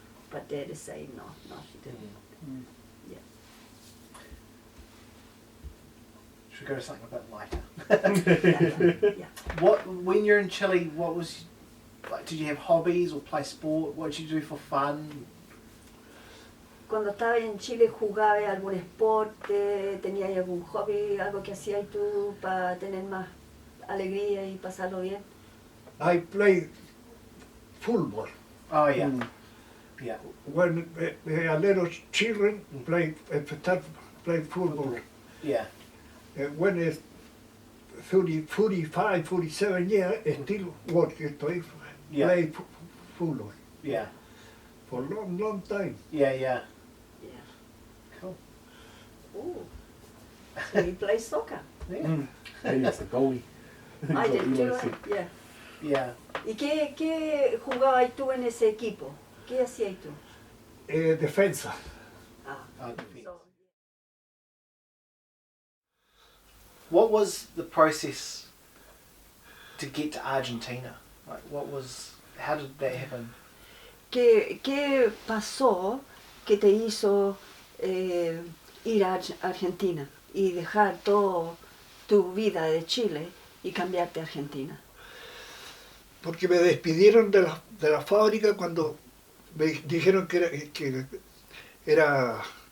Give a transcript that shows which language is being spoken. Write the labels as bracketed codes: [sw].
[en] But Dad is saying no, she didn't. Yeah. Should we go to something a bit lighter? Yeah. When you're in Chile, what was like? Did you have hobbies or play sport? What did you do for fun? [es] Cuando estaba en Chile, ¿jugabas algún deporte? ¿Tenías algún hobby, algo que hacías tú para tener más alegría y pasarlo bien? [en] I played football. Oh yeah. Yeah. When a little children play football. Yeah. When it's 45, 47 years, still working, play football Yeah. for a long time. Yeah. Yeah. Cool. Ooh. So you play soccer? Yeah. Maybe it's the goalie. I did You too, wanna see. yeah. Yeah. [es] ¿Y qué jugabas tú en ese equipo? ¿Qué hacías tú? Defensa. [en] So, What was the process to get to Argentina? Like, how did that happen? [es] ¿Qué pasó que te hizo ir a Argentina y dejar toda tu vida de Chile y cambiarte a Argentina? Porque me despidieron de la fábrica cuando me dijeron que era